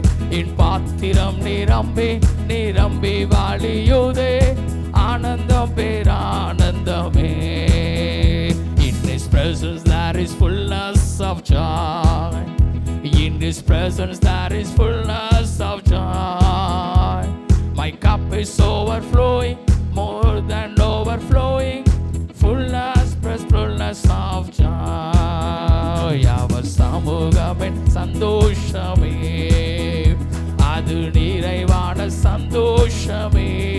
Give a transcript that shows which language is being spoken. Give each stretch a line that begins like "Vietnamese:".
Tamil: என் பாத்திரம் நிரம்பி நிரம்பி வாழியுதே, ஆனந்தம் பேரானந்தமே.
English: In His presence there is fullness of joy. In His presence there is fullness of joy. My cup is overflowing, more than overflowing. Fullness, fullness of joy.
Tamil: அவர் சமூகமின் சந்தோஷமே, அது நிறைவான சந்தோஷமே.